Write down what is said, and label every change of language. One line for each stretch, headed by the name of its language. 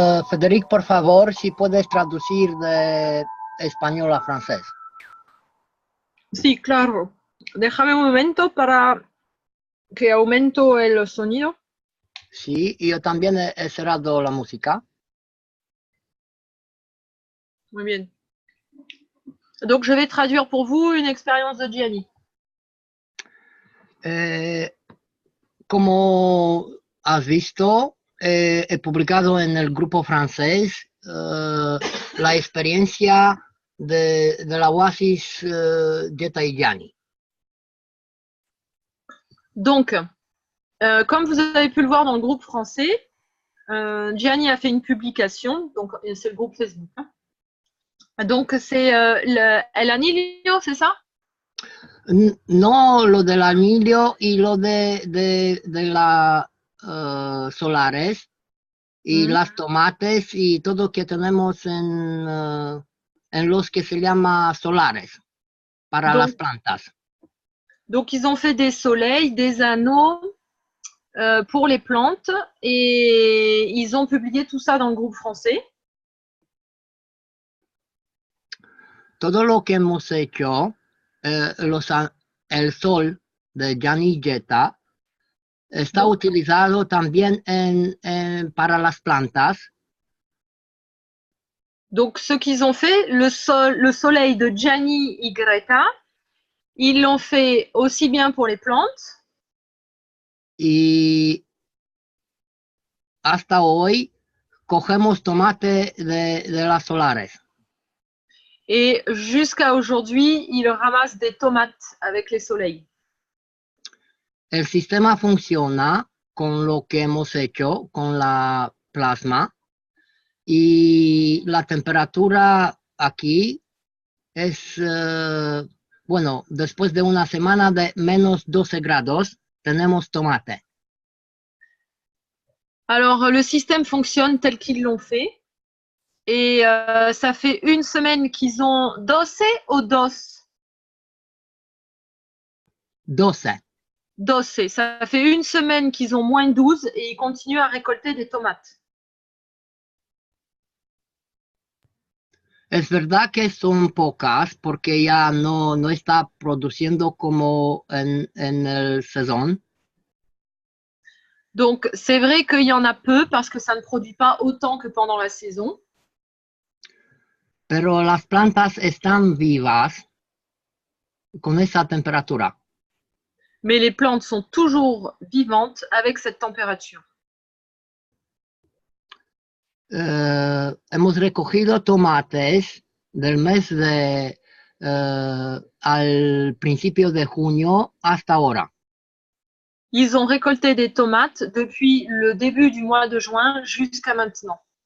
Spanish: Federic, por favor, si puedes traducir de español a francés. Sí, claro. Déjame un momento para que aumento el sonido. Sí, y yo también he cerrado la música. Muy bien.
French: Donc, je vais traduire pour vous une expérience de Gianni.
Spanish: Como has visto, he publicado en el grupo francés la experiencia de la Oasis Jetta y Gianni.
French: Donc, comme vous avez pu le voir dans le groupe français, Gianni a fait une publication, donc c'est le groupe Facebook. Hein. Donc, c'est El Anillo, c'est ça?
Spanish: No, lo del anillo y lo de la solares y las tomates y todo que tenemos en los que se llama solares para las plantas.
French: Donc, ils ont fait des soleils, des anneaux pour les plantes et ils ont publié tout ça dans le groupe français.
Spanish: Todo lo que hemos hecho, el sol de Gianni Jetta está utilizado también para las plantas.
French: Donc, ce qu'ils ont fait, le soleil de Gianni y Greta, ils l'ont fait aussi bien pour les plantes.
Spanish: Y hasta hoy cogemos tomate de las solares.
French: Et jusqu'à aujourd'hui, ils ramassent des tomates avec les soleils.
Spanish: El sistema funciona con lo que hemos hecho con la plasma y la temperatura aquí es, bueno, después de una semana de menos 12 grados, tenemos tomate.
French: Alors, le système fonctionne tel qu'ils l'ont fait. Et ça fait une semaine qu'ils ont dossé ou dos?
Spanish: Doce. Dossé.
French: Ça fait une semaine qu'ils ont moins 12 et ils continuent à récolter des tomates.
Spanish: Es verdad que son pocas porque ya no está produciendo como en el saison.
French: Donc, c'est vrai qu'il y en a peu parce que ça ne produit pas autant que pendant la saison.
Spanish: Pero las plantas están vivas con esa temperatura.
French: Mais les plantes sont toujours vivantes avec cette température.
Spanish: Hemos recogido tomates del mes de al principio de junio hasta ahora.
French: Ils ont récolté des tomates depuis le début du mois de juin jusqu'à maintenant.